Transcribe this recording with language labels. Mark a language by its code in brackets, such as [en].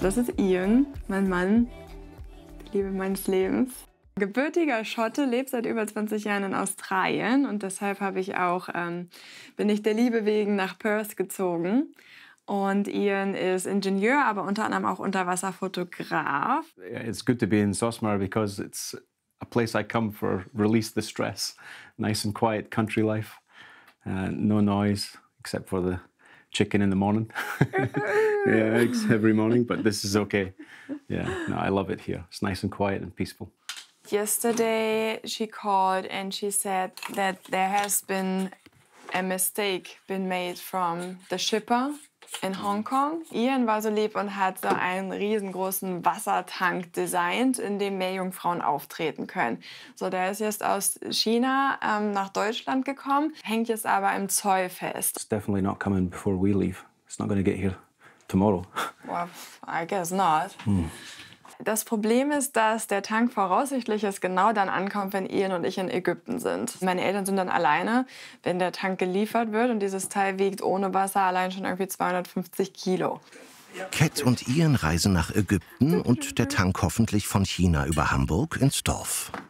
[de] Das ist Ian, mein Mann, die Liebe meines Lebens. Gebürtiger Schotte, lebt seit über 20 Jahren in Australien und deshalb habe ich auch, bin ich der Liebe wegen nach Perth gezogen. Und Ian ist Ingenieur, aber unter anderem auch Unterwasserfotograf. [en] It's good to be in Sosmar because it's a place I come for release the stress. Nice and quiet country life. No noise except for the chicken in the morning. Yeah, eggs every morning, but this is okay. Yeah, no, I love it here. It's nice and quiet and peaceful. Yesterday she called and she said that there has been a mistake been made from the shipper. In Hongkong. [de] Ian war so lieb und hat so einen riesengroßen Wassertank designt, in dem Meerjungfrauen auftreten können. So, der ist jetzt aus China nach Deutschland gekommen, hängt jetzt aber im Zoll fest. [en] It's definitely not coming before we leave. It's not going to get here tomorrow. Well, I guess not. Hmm. [de] Das Problem ist, dass der Tank voraussichtlich ist, genau dann ankommt, wenn Ian und ich in Ägypten sind. Meine Eltern sind dann alleine, wenn der Tank geliefert wird und dieses Teil wiegt ohne Wasser allein schon irgendwie 250 Kilo. Kat und Ian reisen nach Ägypten und der Tank hoffentlich von China über Hamburg ins Dorf.